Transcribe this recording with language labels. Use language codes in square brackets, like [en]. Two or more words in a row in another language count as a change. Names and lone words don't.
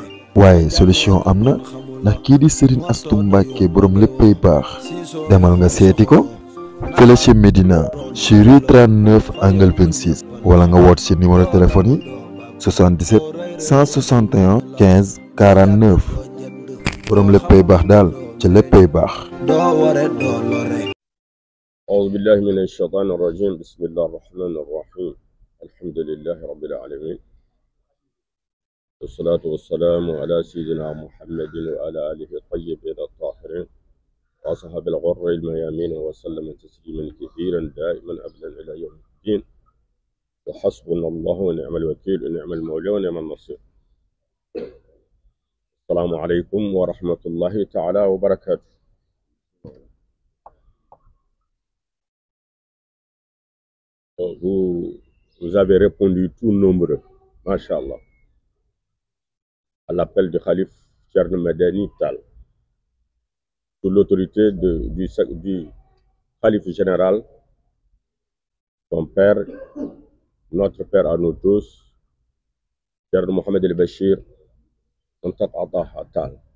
[wo] waaye solution am na ndax kii di Serigne Astou Mbacké borom léppay baax demal nga seeti ko fële ci Médina ci rue 39 angle 26 wala nga woot ci [fr] numéro téléphone [wo] yi 77 161 15 49 borom léppay baax daal ci léppay baax. [ar] أعوذ بالله من الشيطان الرجيم بسم الله الرحمن الرحيم الحمد لله رب العالمين والصلاة والسلام على سيدنا محمد وعلى آله الطيبين الطاهرين وأصحاب الغر الميامين وسلم تسليما كثيرا دائما أبدا إلى يوم الدين وحسبنا الله ونعم الوكيل ونعم المولى ونعم النصير. السلام عليكم ورحمة الله تعالى وبركاته. [fr] Vous avez répondu tout nombreux, Masha'Allah, à l'appel du Khalif Thierno Madani Tall, sous l'autorité du Khalif général, son père, notre père à nous tous, Thierno Mohamed El Bachir, Tall.